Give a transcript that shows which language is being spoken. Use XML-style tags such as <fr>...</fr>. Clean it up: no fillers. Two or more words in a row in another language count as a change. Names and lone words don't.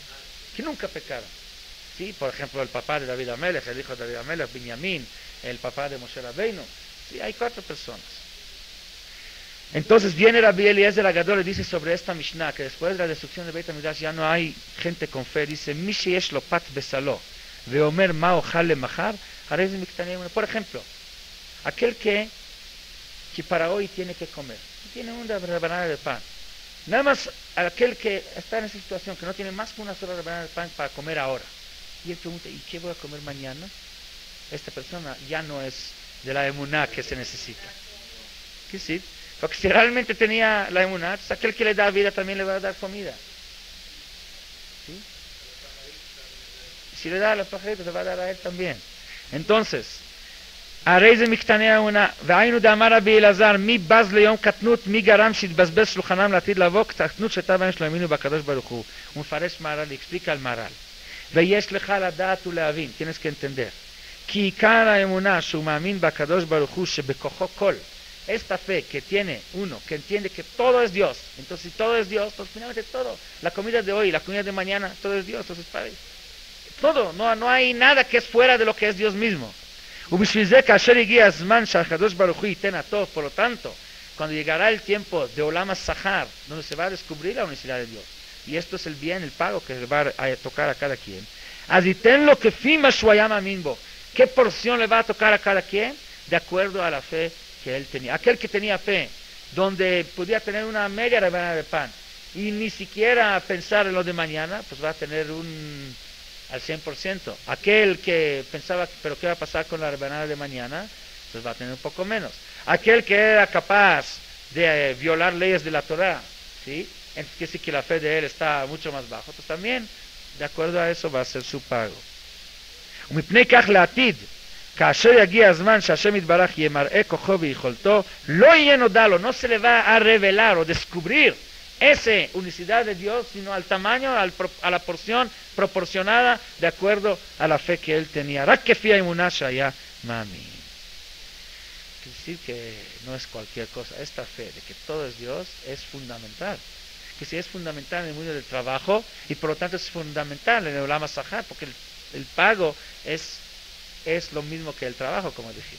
<es>Sí, por ejemplo, el papá de David Amelech, el hijo de David Amelech, Binyamin, el papá de Moshe Rabbeinu. Sí, hay 4 personas. Entonces viene Rabbi Eliezer Agadol y dice sobre esta Mishnah, que después de la destrucción de Beit HaMikdash ya no hay gente con fe.</es> <he>Dice: מי שיש לו פת בסלו, ואומר מה אוכל למחר, הרי זה מקטני אמונה.</he> <es>Por ejemplo, aquel que para hoy tiene que comer, tiene una rebanada de pan. Nada más aquel que está en esa situación, que no tiene más que una sola rebanada de pan para comer ahora. Y él pregunta: ¿y qué voy a comer mañana? Esta persona ya no es de la emuná que se necesita. ¿Qué sí? Porque si realmente tenía la emuná, pues aquel que le da vida también le va a dar comida. ¿Sí? Si le da a los pajaritos, le va a dar a él también. Entonces,</es> <he>הרי זה מקטני האמונה, והיינו דאמר רבי אלעזר, מי בז ליום קטנות, מי גרם שיתבזבז שולחנם לעתיד לבוא, קטנות שהייתה בהם שלא האמינו בקדוש ברוך הוא. הוא מפרש מהר"ל,</he> <es>explica al</es> <he>מהר"ל. ויש לך לדעת ולהבין,</he> <es>tienes que entender,</es> <he>כי עיקר האמונה שהוא מאמין בקדוש ברוך הוא שבכוחו כל,</he> <es>esta fe que tiene uno, que entiende que todo es Dios, entonces si todo es Dios, pues finalmente todo, la comida de hoy, la comida de mañana, todo es Dios, entonces todo, no hay nada que es fuera de lo que es Dios mismo.</es> <he>ובשביל זה כאשר הגיע הזמן שהקדוש ברוך הוא ייתן הטוב,</he> <es>por lo tanto, cuando llegará el tiempo de</es> <he>עולם השכר,</he> <es>donde se va a descubrir la unicidad de Dios, y esto es el bien, el pago que va a tocar a cada quien,</es> <he>אז ייתן לו כפי מה שהוא היה מאמין בו.</he> <es>¿Qué porción le va a tocar a cada quien? De acuerdo a la fe que él tenía. Aquel que tenía fe, donde podía tener una media rebanada de pan, y ni siquiera pensar en lo de mañana, pues va a tener al 100%. Aquel que pensaba, pero ¿qué va a pasar con la rebanada de mañana? Pues va a tener un poco menos. Aquel que era capaz de violar leyes de la Torah, ¿sí? Entonces quiere decir que la fe de él está mucho más bajo, pues también, de acuerdo a eso, va a ser su pago.</es> <he>ומפני כך לעתיד, כאשר יגיע הזמן שהשם יתברך ימראה כוחו ויכולתו, לא יהיה נודע לו,</he> <es>no se le va a revelar o descubrir esa unicidad de Dios, sino al tamaño, a la porción proporcionada de acuerdo a la fe que él tenía.</es> <he>רק כפי האמונה שהיה מאמין.</he> <es>Quiere decir que no es cualquier cosa. Esta fe de que todo es Dios es fundamental. Que si es fundamental en el mundo del trabajo, y por lo tanto es fundamental en el</es> <he>עולם השכר,</he> <es>porque el pago es lo mismo que el trabajo, como dijimos.</es>